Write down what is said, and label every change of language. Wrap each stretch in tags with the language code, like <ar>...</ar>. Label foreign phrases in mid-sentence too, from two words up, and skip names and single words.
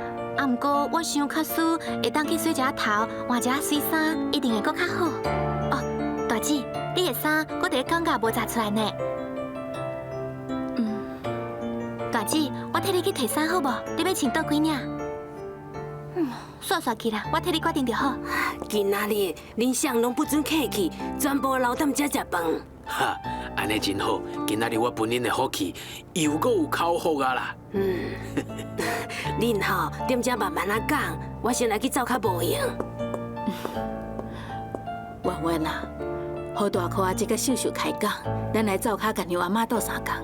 <nan>啊，毋过我想较输会当去洗一下头，换一下水衫，一定会搁较好。哦，大姐，你的衫我伫咧讲价无摘出来呢。大姐，我替你去摕衫好无？你要穿倒几领？算算去啦，我替你决定就好。今仔日恁谁拢不准客气，全部留踮遮食饭。哈，安尼真好，今仔日我分恁的福气，又搁有口福啊啦。恁吼踮遮慢慢啊讲，我先来去走较无用。婉婉啊，好大箍阿姐甲秀秀开讲，咱来走卡甲娘阿妈斗相共。</nan>